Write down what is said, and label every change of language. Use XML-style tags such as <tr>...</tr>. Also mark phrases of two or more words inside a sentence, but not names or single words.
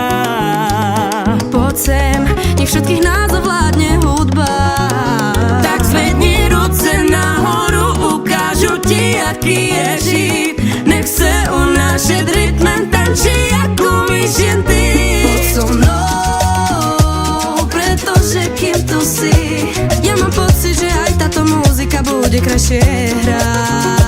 <sk>Poď sem, nech všetkých nás ovládne hudba.</sk> <cs>Tak zvedni ruce nahoru, ukážu ti, jaký je žít. Nech se unášet rytmem, tanči, jak umíš jen ty.</cs> <sk>Poď so mnou, pretože kým tu si, ja mám pocit, že aj táto muzika bude krajšie hrať.</sk>